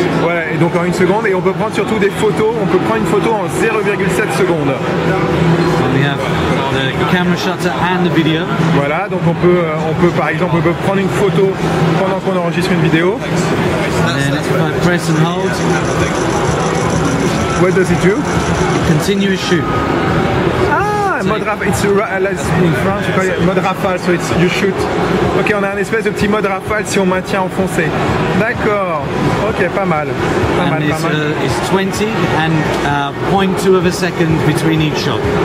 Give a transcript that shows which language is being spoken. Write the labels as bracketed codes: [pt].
[fr] Voilà, et donc en 1 seconde, et on peut prendre surtout des photos, on peut prendre une photo en 0,7 secondes. [en] And we have the camera shutter and the video. [fr] Voilà, donc on peut par exemple prendre une photo pendant qu'on enregistre une vidéo. [en] And then if I press and hold. What does it do? Continuous shoot. Mode rafale, in France, you call it mode rafale, so it's you shoot. [fr] Ok, on a un espèce de petit mode rafale si on maintient enfoncé. D'accord. Ok, pas mal. Pas mal. [en] It's 20 and 0.2 of a second between each shot.